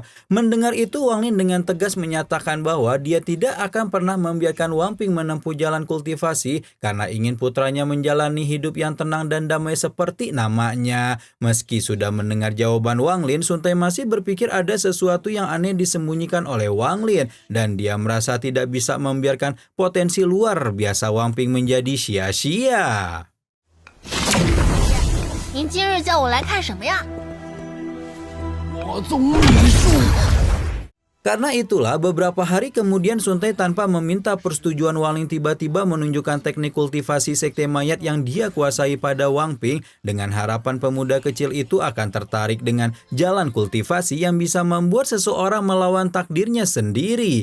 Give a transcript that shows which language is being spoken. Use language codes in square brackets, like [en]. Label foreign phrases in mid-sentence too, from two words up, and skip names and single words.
[id] Mendengar itu, Wang Lin dengan tegas menyatakan bahwa dia tidak akan pernah membiarkan Wang Ping menempuh jalan kultivasi karena ingin putranya menjalani hidup yang tenang dan damai seperti namanya. Meski sudah mendengar jawaban Wang Lin, Sun Tai masih berpikir ada sesuatu yang aneh disembunyikan oleh Wang Lin dan dia merasa tidak bisa membiarkan potensi luar biasa Wang Ping menjadi sia-sia. [zh] 您今日叫我来看什么呀？我宗礼术。 [id] Karena itulah beberapa hari kemudian Sun Tai tanpa meminta persetujuan Wang Lin tiba-tiba menunjukkan teknik kultivasi sekte mayat yang dia kuasai pada Wang Ping dengan harapan pemuda kecil itu akan tertarik dengan jalan kultivasi yang bisa membuat seseorang melawan takdirnya sendiri.